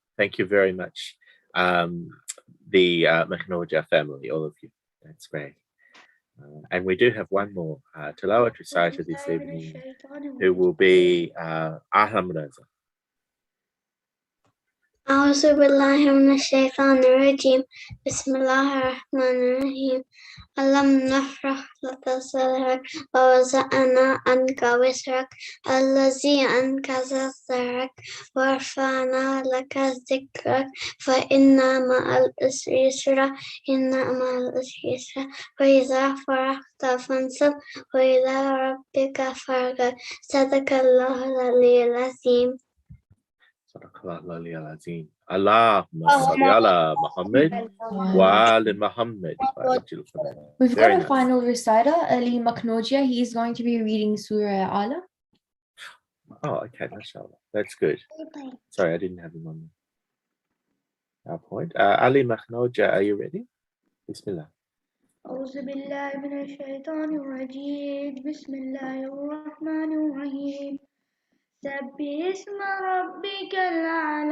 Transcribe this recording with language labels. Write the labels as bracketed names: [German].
[English] Thank you very much, the Makhnoja family, all of you. That's great. And we do have one more tilawat reciter this evening, who will be Ahlam Raza. [Arabic] أعوذ بالله من الشيطان الرجيم بسم الله الرحمن الرحيم ألم نشرح لك صدرك ووضعنا عنك وزرك الذي أنقض ظهرك ورفعنا لك ذكرك فإن مع العسر يسرا إن مع العسر يسرا فإذا فرغت فانصب وإلى ربك فارغب صدق الله العلي العظيم. Allahumma salli ala Muhammad wa ali Muhammad. [English] We've got a final reciter, Ali Makhnoja. He is going to be reading Surah Ala. Oh, okay, mashallah. That's good. Sorry, I didn't have him on our point. Ali Makhnoja, are you ready? [Arabic] Bismillah. أعوذ بالله من الشيطان الرجيم بسم الله الرحمن الرحيم سبح اسم ربك الأعلى